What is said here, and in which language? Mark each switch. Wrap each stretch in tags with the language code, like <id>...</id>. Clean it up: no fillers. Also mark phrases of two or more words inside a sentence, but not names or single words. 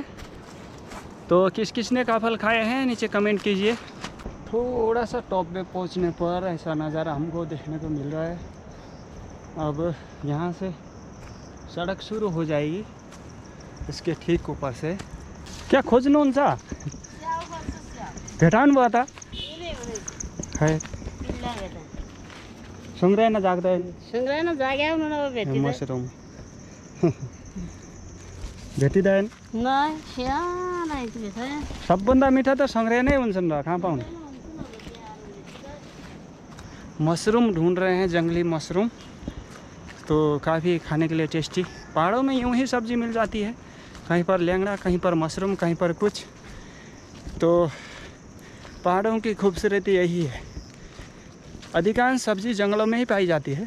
<hi>तो किस ने काफल खाए हैं नीचे कमेंट कीजिए। थोड़ा सा टॉप पे पहुंचने पर ऐसा नज़ारा हमको देखने को मिल रहा है। अब यहाँ से सड़क शुरू हो जाएगी, इसके ठीक ऊपर से।</hi> <ne>क्या खोज्नुहुन्छ? भेटाउनु भयो त है सुँग्दैन जाग्दैन मसरुम भेटिँदैन। सबभन्दा मिठा त सङ्ग्रह नै हुन्छन् र, कहाँ पाउनु।</ne> <hi>मशरूम ढूंढ रहे हैं, जंगली मशरूम, तो काफ़ी खाने के लिए टेस्टी। पहाड़ों में यूँ ही सब्ज़ी मिल जाती है, कहीं पर लैंगड़ा, कहीं पर मशरूम, कहीं पर कुछ। तो पहाड़ों की खूबसूरती यही है, अधिकांश सब्ज़ी जंगलों में ही पाई जाती है।</hi>